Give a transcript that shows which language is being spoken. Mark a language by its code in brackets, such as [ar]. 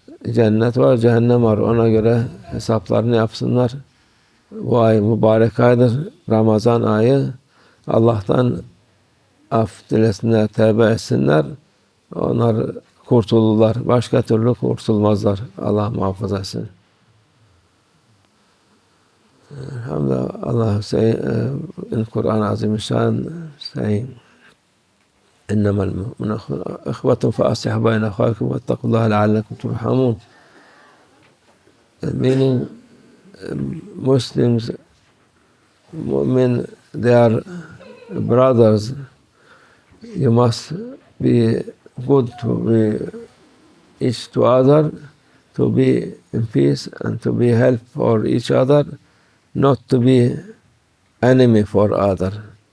[tr] Cennet var, cehennem var. Ona göre hesaplarını yapsınlar. Bu ay mübarek aydır. Ramazan ayı. Allah'tan af dilesinler, tevbe etsinler. Onlar kurtulurlar. Başka türlü kurtulmazlar. Allah muhafaza etsin. Alhamdulillah. [en] Allah say in Kur'an Azimüşşan saying [ar] إنما المؤمنون إخوة فأصلحوا بين أخويكم واتقوا الله لعلكم ترحمون. [en] Meaning Muslims, mu'min, they are brothers. You must be good to be each to other, to be in peace and to be help for each other, not to be enemy for other.